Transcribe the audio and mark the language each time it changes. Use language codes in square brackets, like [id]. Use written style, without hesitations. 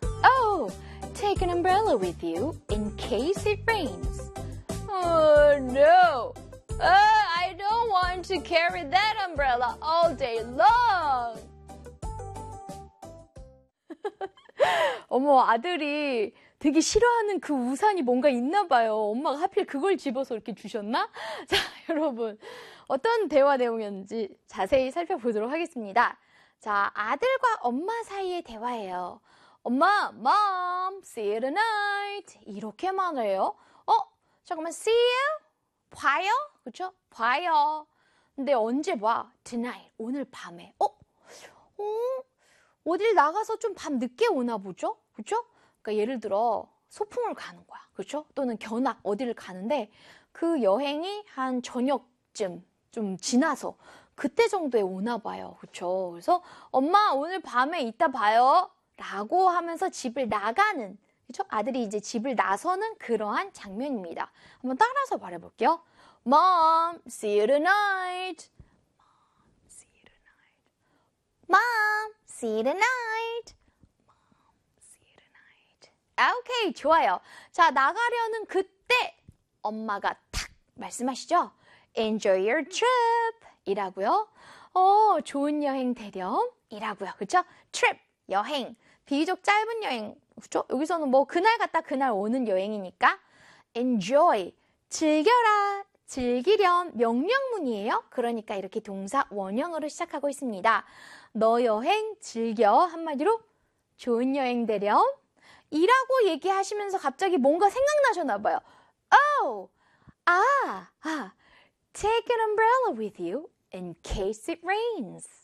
[en] Oh, take an umbrella with you in case it rains. Oh, no. I don't want to carry that umbrella all day long. [ko] 어머, 아들이 되게 싫어하는 그 우산이 뭔가 있나 봐요. 엄마가 하필 그걸 집어서 이렇게 주셨나? 자, 여러분, 어떤 대화 내용이었는지 자세히 살펴보도록 하겠습니다. 자, 아들과 엄마 사이의 대화예요. 엄마, [en] Mom, see you tonight. [ko] 이렇게 말해요. 잠깐만, [en] see you? [ko] 봐요? 그쵸? 봐요. 근데 언제 봐? [en] Tonight, [ko] 오늘 밤에. 어딜 나가서 좀밤 늦게 오나 보죠? 그쵸? 그러니까 예를 들어 소풍을 가는 거야. 그쵸? 또는 견학 어디를 가는데 그 여행이 한 저녁쯤 좀 지나서 그때 정도에 오나 봐요. 그쵸? 그래서 엄마 오늘 밤에 이따 봐요. 라고 하면서 집을 나가는, 그쵸? 아들이 이제 집을 나서는 그러한 장면입니다. 한번 따라서 말해볼게요. [en] Mom, see you tonight. Mom, see you tonight. Mom, see you tonight. Okay, [ko] 좋아요. 자, 나가려는 그때 엄마가 탁 말씀하시죠? [en] Enjoy your trip [ko] 이라고요. 좋은 여행 되렴 이라고요. 그쵸? Trip, 여행. 비교적 짧은 여행. 그쵸? 여기서는 뭐 그날 갔다 그날 오는 여행이니까 Enjoy, 즐겨라. 즐기렴 명령문이에요. 그러니까 이렇게 동사 원형으로 시작하고 있습니다. 너 여행 즐겨. 한마디로 좋은 여행 되렴. 이라고 얘기하시면서 갑자기 뭔가 생각나셨나 봐요. [en] Oh, take an umbrella with you in case it rains.